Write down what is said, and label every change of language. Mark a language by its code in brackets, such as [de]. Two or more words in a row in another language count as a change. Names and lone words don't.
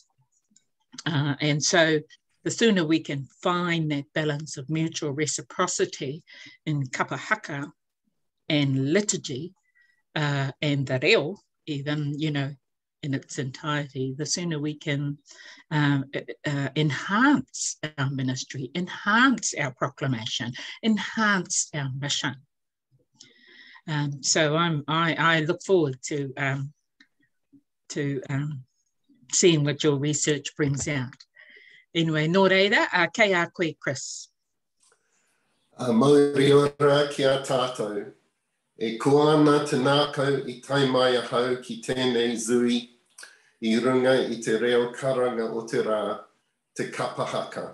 [en] And so the sooner we can find that balance of mutual reciprocity in kapahaka and liturgy and the reo, even, you know, in its entirety, the sooner we can enhance our ministry, enhance our proclamation, enhance our mission. So I look forward to seeing what your research brings out. Anyway, [mi] nō reira, kei a koe, Chris. Mauri ora ki a tātou. E koana te nākau I taimai ahau ki tēnei zui, I runga I te reo karanga o te rā, te kapahaka.